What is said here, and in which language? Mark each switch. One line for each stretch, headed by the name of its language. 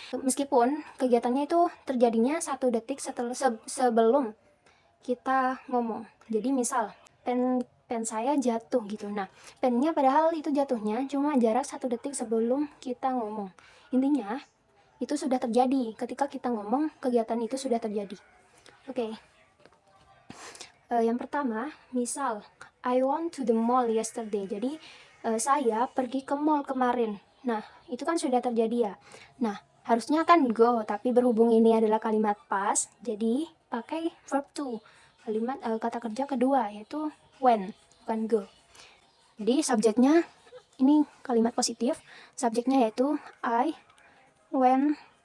Indonesian: Meskipun kegiatannya itu terjadinya 1 detik sebelum kita ngomong. Jadi misal, pen saya jatuh gitu. Nah, pennya padahal itu jatuhnya cuma jarak 1 detik sebelum kita ngomong. Intinya, itu sudah terjadi. Ketika kita ngomong, kegiatan itu sudah terjadi. Oke. Yang pertama, misal
English: I went to the mall yesterday.
Indonesian: Jadi saya pergi ke mall kemarin. Nah, itu kan sudah terjadi ya. Nah, harusnya kan go, tapi berhubung ini adalah kalimat past, jadi pakai verb to. Kata kerja kedua yaitu when, bukan go. Jadi subjeknya ini kalimat positif, subjeknya yaitu I, when.